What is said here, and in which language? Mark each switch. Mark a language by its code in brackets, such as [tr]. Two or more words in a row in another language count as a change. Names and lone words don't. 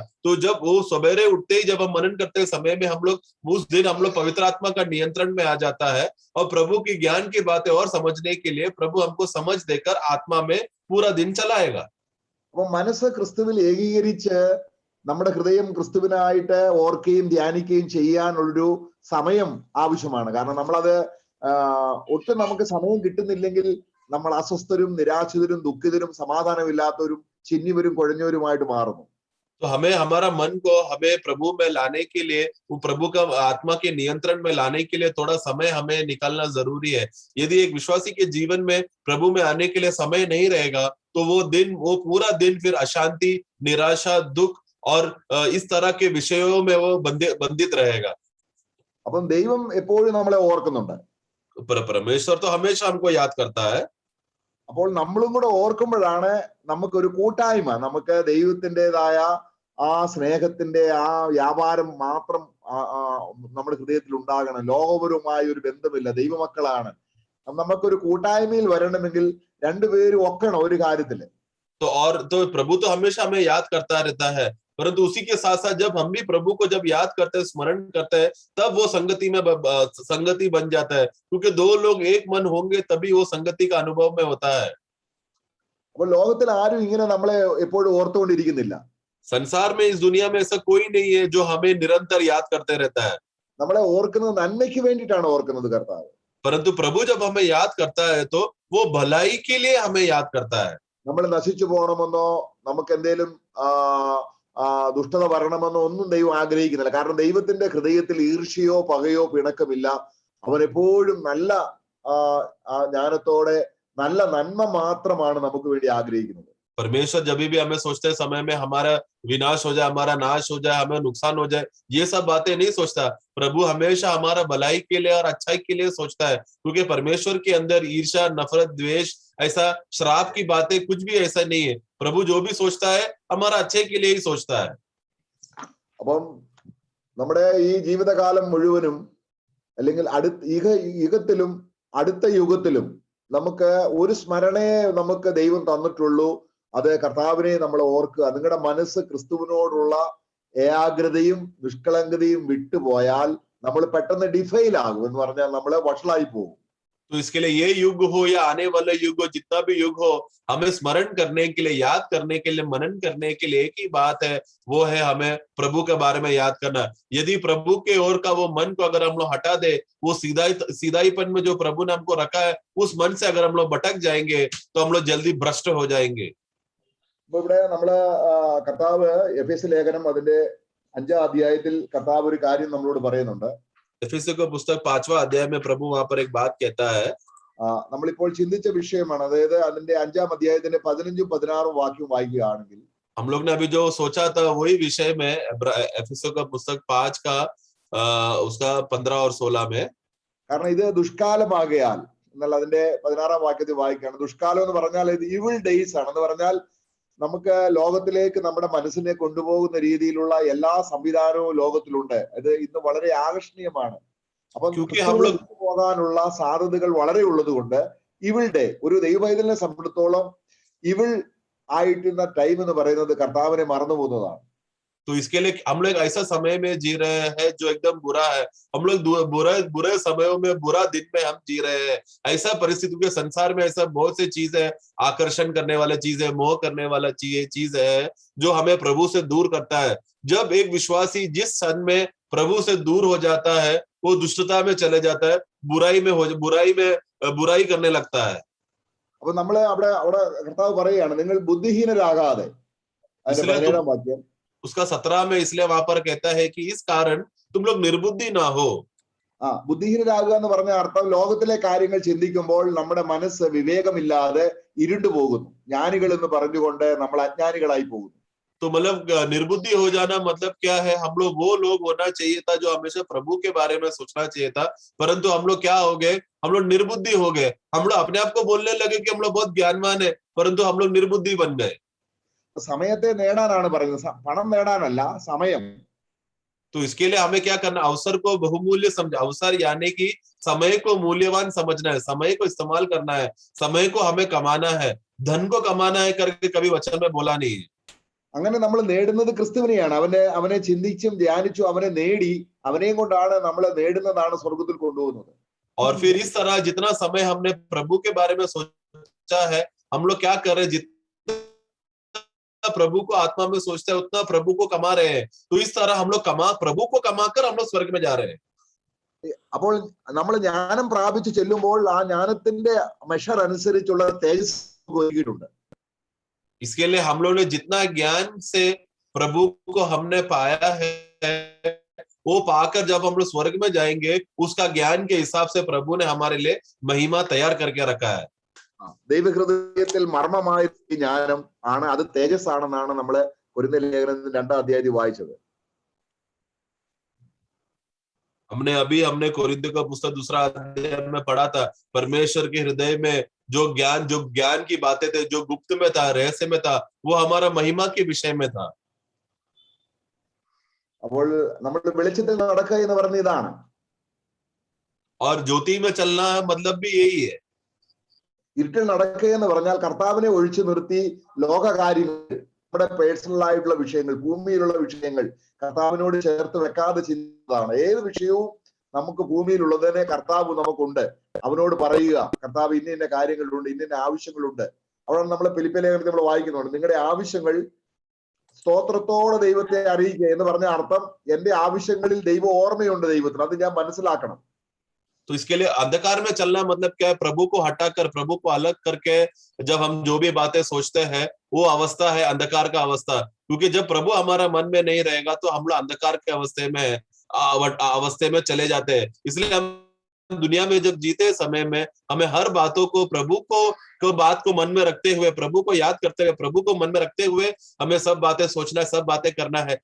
[hi] तो जब वो सवेरे उठते ही जब हम मनन करते समय में हम लोग उस दिन हम लोग पवित्र आत्मा का नियंत्रण में आ जाता है और प्रभु की ज्ञान की बातें और समझने के लिए प्रभु हमको समझ देकर आत्मा में पूरा दिन चलाएगा। [ml] അപ്പൊ മനസ്സ് ക്രിസ്തുവിൽ ഏകീകരിച്ച് നമ്മുടെ ഹൃദയം ക്രിസ്തുവിനായിട്ട് ഓർക്കുകയും ധ്യാനിക്കുകയും ചെയ്യാനുള്ളൊരു സമയം ആവശ്യമാണ്. കാരണം നമ്മളത് ഒട്ടും നമുക്ക് സമയം കിട്ടുന്നില്ലെങ്കിൽ നമ്മൾ അസ്വസ്ഥരും നിരാശിതരും ദുഃഖിതരും സമാധാനമില്ലാത്തവരും ചിന്നിവരും കുഴഞ്ഞവരുമായിട്ട് മാറുന്നു. [hi] तो हमें हमारा मन को हमें प्रभु में लाने के लिए, वो प्रभु का आत्मा के नियंत्रण में लाने के लिए थोड़ा समय हमें निकालना जरूरी है। यदि एक विश्वासी के जीवन में प्रभु में आने के लिए समय नहीं रहेगा तो वो पूरा दिन फिर अशांति, निराशा, दुख और इस तरह के विषयों में वो बंधित रहेगा। [ml] അപ്പം ദൈവം എപ്പോഴും നമ്മളെ ഓർക്കുന്നുണ്ട്. [hi] परमेश्वर तो हमेशा हमको याद करता है। [ml] അപ്പോൾ നമ്മളും കൂടെ ഓർക്കുമ്പോഴാണ് നമുക്കൊരു കൂട്ടായ്മ, നമുക്ക് ദൈവത്തിൻ്റെതായ ആ സ്നേഹത്തിന്റെ ആ വ്യാപാരം മാത്രം നമ്മുടെ ഹൃദയത്തിൽ ഉണ്ടാകണം. ലോകപരമായ ഒരു ബന്ധമില്ല, ദൈവമക്കളാണ്. നമുക്കൊരു കൂട്ടായ്മയിൽ വരണമെങ്കിൽ രണ്ടുപേരും ഒക്കണം ഒരു കാര്യത്തില്. [hi] तो प्रभु तो हमेशा हमें याद करता रहता है, परंतु उसी के साथ साथ जब हम भी प्रभु को जब याद करते हैं, स्मरण करते हैं, तब वो संगति बन जाता है। क्योंकि 2 लोग एक मन होंगे तभी वो संगति का अनुभव में होता है। [ml] അപ്പൊ ലോകത്തിൽ ആരും ഇങ്ങനെ നമ്മളെ എപ്പോഴും ഓർത്തുകൊണ്ടിരിക്കുന്നില്ല. [hi] संसार में, इस दुनिया में ऐसा कोई नहीं है जो हमें निरंतर याद करते रहता है। [ml] നമ്മളെ ഓർക്കുന്നത് നന്മയ്ക്ക് വേണ്ടിയിട്ടാണ് ഓർക്കുന്നത് കർത്താവ്. [hi] परंतु प्रभु जब हमें याद करता है तो वो भलाई के लिए हमें याद करता है। [ml] നമ്മൾ നശിച്ചു പോകണമെന്നോ നമുക്ക് എന്തേലും ദുഷ്ടത വരണമെന്നോ ഒന്നും ദൈവം ആഗ്രഹിക്കുന്നില്ല. കാരണം ദൈവത്തിന്റെ ഹൃദയത്തിൽ ഈർഷ്യയോ പകയോ പിണക്കമില്ല. അവൻ എപ്പോഴും നല്ല ജ്ഞാനത്തോടെ നല്ല നന്മ മാത്രമാണ് നമുക്ക് വേണ്ടി ആഗ്രഹിക്കുന്നത്. [hi] परमेश्वर जब भी हमें सोचते समय में हमारा विनाश हो जाए, हमारा नाश हो जाए, हमें नुकसान हो जाए, ये सब बातें नहीं सोचता। प्रभु हमेशा हमारा भलाई के लिए और अच्छाई के लिए सोचता है। क्योंकि परमेश्वर के अंदर ईर्ष्या, नफरत, द्वेष, ऐसा श्राप की बातें कुछ भी ऐसा नहीं है। प्रभु जो भी सोचता है हमारा अच्छे के लिए ही सोचता है। [ml] അപ്പം നമ്മുടെ ഈ ജീവിതകാലം മുഴുവനും അല്ലെങ്കിൽ യുഗത്തിലും അടുത്ത യുഗത്തിലും നമുക്ക് ഒരു സ്മരണയെ നമുക്ക് ദൈവം തന്നിട്ടുള്ളൂ. അത് കർത്താവിനെ നമ്മൾ ഓർക്കുക. നിങ്ങളുടെ മനസ്സ് ക്രിസ്തുവിനോടുള്ള ഏകാഗ്രതയും നിഷ്കളങ്കതയും വിട്ടുപോയാൽ നമ്മൾ പെട്ടെന്ന് ഡിഫൈൽ ആകും, എന്ന് പറഞ്ഞാൽ നമ്മൾ വഷളായി പോകും. [hi] तो इसके लिए ये युग हो या आने वाला युग हो, जितना भी युग हो, हमें स्मरण करने के लिए, याद करने के लिए, मनन करने के लिए एक ही बात है, वो है हमें प्रभु के बारे में याद करना। यदि प्रभु के ओर का वो मन को अगर हम लोग हटा दे, वो सीधाईपन में जो प्रभु ने हमको रखा है उस मन से अगर हम लोग भटक जाएंगे तो हम लोग जल्दी भ्रष्ट हो जाएंगे। [ml] അപ്പൊ ഇവിടെ നമ്മള് കർത്താവ് എഫേസ്യ ലേഖനം അതിന്റെ 5-ാം അധ്യായത്തിൽ കർത്താവ് ഒരു കാര്യം നമ്മളോട് പറയുന്നുണ്ട്. [hi] एफेसियों का पुस्तक 5वां अध्याय में प्रभु वहां पर एक बात कहता है। [ml] നമ്മളിപ്പോൾ ചിന്തിച്ച വിഷയമാണ്. അതായത് അതിന്റെ 5-ാം അധ്യായത്തിന്റെ 15-ഉം 16-ഉം വാക്യവും വായിക്കുകയാണെങ്കിൽ [hi] हम लोग ने अभी जो सोचा था वही विषय में एफेसियों का पुस्तक 5 का उसका 15 और 16 में, [ml] കാരണം ഇത് ദുഷ്കാലമാകയാൽ എന്നുള്ള അതിന്റെ 16-ാം വാക്യത്തിൽ വായിക്കുകയാണ്. ദുഷ്കാലം എന്ന് പറഞ്ഞാൽ ഇത് [en] evil days [ml] ആണ്. എന്ന് പറഞ്ഞാൽ നമുക്ക് ലോകത്തിലേക്ക് നമ്മുടെ മനസ്സിനെ കൊണ്ടുപോകുന്ന രീതിയിലുള്ള എല്ലാ സംവിധാനവും ലോകത്തിലുണ്ട്. ഇത് ഇന്ന് വളരെ ആകർഷണീയമാണ്. അപ്പം പോകാനുള്ള സാധ്യതകൾ വളരെ ഉള്ളത് കൊണ്ട് [en] evil day [ml] ഒരു ദൈവവൈതലിനെ സംബന്ധിച്ചിടത്തോളം ഇവിൾ ആയിട്ടുള്ള ടൈം എന്ന് പറയുന്നത് കർത്താവിനെ മറന്നു പോകുന്നതാണ്. [hi] तो इसके लिए हम लोग ऐसा समय में जी रहे हैं जो एकदम बुरा है। हम लोग बुरे समयों में, बुरा दिन में हम जी रहे हैं। ऐसा परिस्थिति के संसार में ऐसा बहुत सी चीजें, आकर्षण करने वाला चीजें, मोह करने वाला चीज है जो हमें प्रभु से दूर करता है। जब एक विश्वासी जिस क्षण में प्रभु से दूर हो जाता है, वो दुष्टता में चले जाता है, बुराई करने लगता है। [ml] അപ്പൊ നമ്മള് അവിടെ കർത്താവ് പറയുകയാണ്, നിങ്ങൾ ബുദ്ധിഹീനരാകാതെ, അതിന്റെ [hi] इसलिए [ml] 17-ാം വാക്യം, [hi] उसका 17 में इसलिए वहां पर कहता है कि इस कारण तुम लोग निर्बुद्धि ना हो। [ml] ബുദ്ധിഹീനരാകുക എന്ന് പറഞ്ഞ അർത്ഥം, ലോകത്തിലെ കാര്യങ്ങൾ ചിന്തിക്കുമ്പോൾ നമ്മുടെ മനസ്സ് വിവേകമില്ലാതെ ഇരുണ്ടു പോകുന്നു. ജ്ഞാനികൾ എന്ന് പറഞ്ഞുകൊണ്ട് നമ്മൾ അജ്ഞാനികളായി പോകുന്നു. [hi] तो मतलब निर्बुद्धि हो जाना मतलब क्या है? हम लोग वो लोग होना चाहिए था जो हमेशा प्रभु के बारे में सोचना चाहिए था, परंतु हम लोग क्या हो गए? हम लोग निर्बुद्धि हो गए। हम लोग अपने आप को बोलने लगे कि हम लोग बहुत ज्ञानवान है, परंतु हम लोग निर्बुद्धि बन गए। [ml] സമയത്തെ നേടാനാണ് പറയുന്നത്, പണം നേടാനല്ല, സമയം. [hi] तो इसके लिए हमें क्या करना? अवसर को बहुमूल्य समझ, अवसर यानी कि समय को मूल्यवान समझना है, समय को इस्तेमाल करना है, समय को हमें कमाना है, धन को कमाना है करके कभी वचन में बोला नहीं है। [ml] അങ്ങനെ നമ്മൾ നേടുന്നത് ക്രിസ്തുവിനെയാണ്. അവനെ ചിന്തിച്ചും ധ്യാനിച്ചും അവനെ നേടി, അവനെയും കൊണ്ടാണ് നമ്മൾ നേടുന്നതാണ് സ്വർഗത്തിൽ കൊണ്ടുപോകുന്നത്. [hi] और फिर इस तरह जितना समय हमने प्रभु के बारे में सोचा है, हम लोग क्या कर रहे हैं? जितना प्रभु को आत्मा में सोचते हैं उतना प्रभु को कमा रहे हैं। तो इस तरह हम लोग प्रभु को कमाकर हम लोग स्वर्ग में जा रहे हैं। [ml] അപ്പോൾ നമ്മൾ ജ്ഞാനം പ്രാപിച്ചു ചെല്ലുമ്പോൾ ആ ജ്ഞാനത്തിന്റെ മെഷർ അനുസരിച്ചുള്ള തേജസ് ഒരുക്കിയിട്ടുണ്ട്. [hi] इसके लिए हम लोग ने जितना ज्ञान से प्रभु को हमने पाया है, वो पाकर जब हम लोग स्वर्ग में जाएंगे, उसका ज्ञान के हिसाब से प्रभु ने हमारे लिए महिमा तैयार करके रखा है। [ml] ദൈവഹൃദയത്തിൽ മർമ്മമായ ജ്ഞാനം ആണ്, അത് തേജസ് ആണെന്നാണ് നമ്മള് കൊരിന്ത്യർ ലേഖനത്തിന്റെ 2-ാം അധ്യായത്തിൽ വായിച്ചത്. [hi] हमने कोरिन्थियों का पुस्तक 2 अध्याय में पढ़ा था, परमेश्वर के हृदय में जो ज्ञान की बातें थे, जो गुप्त में था, रहस्य में था, वो हमारा महिमा के विषय में था। [ml] അപ്പോൾ നമ്മൾ വെളിച്ചത്തിൽ നടക്കുക എന്ന് പറഞ്ഞ ഇതാണ്. [hi] और ज्योति में चलना है मतलब भी यही है। [ml] ഇരുട്ടിൽ നടക്കുക എന്ന് പറഞ്ഞാൽ കർത്താവിനെ ഒഴിച്ചു നിർത്തി ലോകകാര്യങ്ങൾ, നമ്മുടെ പേഴ്സണൽ ആയിട്ടുള്ള വിഷയങ്ങൾ, ഭൂമിയിലുള്ള വിഷയങ്ങൾ കർത്താവിനോട് ചേർത്ത് വെക്കാതെ ചിന്തിക്കുന്നതാണ്. ഏത് വിഷയവും നമുക്ക് ഭൂമിയിലുള്ളതിനെ കർത്താവ് നമുക്കുണ്ട്, അവനോട് പറയുക, കർത്താവ് ഇന്ന കാര്യങ്ങളുണ്ട്, ഇന്ന ആവശ്യങ്ങളുണ്ട്. അവിടെ നമ്മൾ ഫിലിപ്പിയ ലേഖനത്തിൽ നമ്മൾ വായിക്കുന്നുണ്ട്, നിങ്ങളുടെ ആവശ്യങ്ങൾ സ്തോത്രത്തോടെ ദൈവത്തെ അറിയിക്കുക എന്ന് പറഞ്ഞ അർത്ഥം, എന്റെ ആവശ്യങ്ങളിൽ ദൈവ ഓർമ്മയുണ്ട് ദൈവത്തിന്, അത് ഞാൻ മനസ്സിലാക്കണം. [hi] तो इसके लिए अंधकार में चलना मतलब क्या है? प्रभु को हटाकर, प्रभु को अलग करके जब हम जो भी बातें सोचते हैं, वो अवस्था है अंधकार का अवस्था। क्योंकि जब प्रभु हमारा मन में नहीं रहेगा तो हम लोग अंधकार के अवस्थे में चले जाते हैं। इसलिए हम दुनिया में जब जीते समय में हमें हर बातों को प्रभु को बात को मन में रखते हुए, प्रभु को याद करते हुए, प्रभु को मन में रखते हुए हमें सब बातें सोचना है, सब बातें करना है।